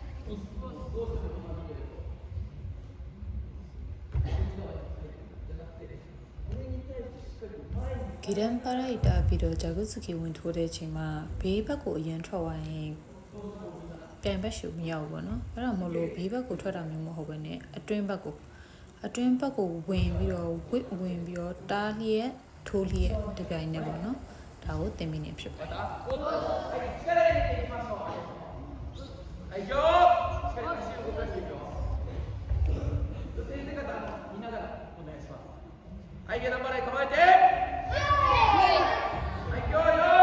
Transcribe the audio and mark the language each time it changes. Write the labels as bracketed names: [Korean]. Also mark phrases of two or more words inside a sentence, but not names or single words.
[Burmese] ဂီဒန်ပါရိုက်တာပြီးတော့ဂျာဂုစကီဝင်ထိုးတဲ့အချိန်မှာဘေးဘက်ကိုအရင်ထွက်သွားရင်ပြန်ဘက်ရှူမရောက်ဘူးပေါ့နော်အဲ့ဒါမို့လို့ဘေးဘက်ကိုထွက်တာမျိုးမဟုတ်ဘဲနဲ့အတွင်းဘက်ကိုဝင်ပြီးတော့ဝင်ပြီးတော့တားလျက်ထိုးလျက်တပြိုင်နက်ပေါ့နော်ဒါကိုသင်ပြီးနေဖြစ်ပါတယ် [Japanese] はいよしっかり足を動かしていくよ先生方見ながらお願いしますはい下段払い構えてはいよーい